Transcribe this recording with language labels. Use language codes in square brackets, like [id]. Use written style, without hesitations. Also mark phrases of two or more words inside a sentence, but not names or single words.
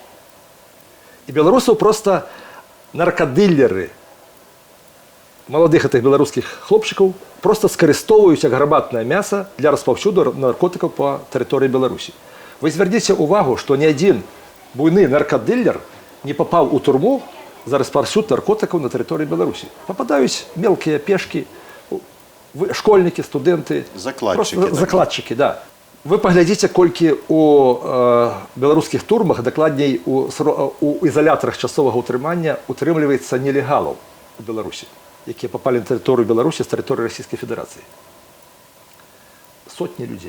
[be] І беларусаў проста наркадылеры, маладых гэтых беларускіх хлопчыкаў, проста скарыстоўваюць аграмаднае мяса для распаўсюду наркотыкаў па тэрыторыі Беларусі. Вы звярніце ўвагу, што ні адзін буйны наркадылер не папаў у турму за распаўсюд наркотыкаў на тэрыторыі Беларусі. Пападаюць мелкія пешкі, [ru] Вы, школьники, студенты. Закладчики, Просто так. закладчики, да. [be] Вы паглядзіце, колькі у беларускіх турмах, дакладней у ізалятарах часовага ўтрымання утрымліваецца нелегалаў у Беларусі, якія папалі на тэрыторыю Беларусі з тэрыторыі Расійскай Федэрацыі. Сотні людзей.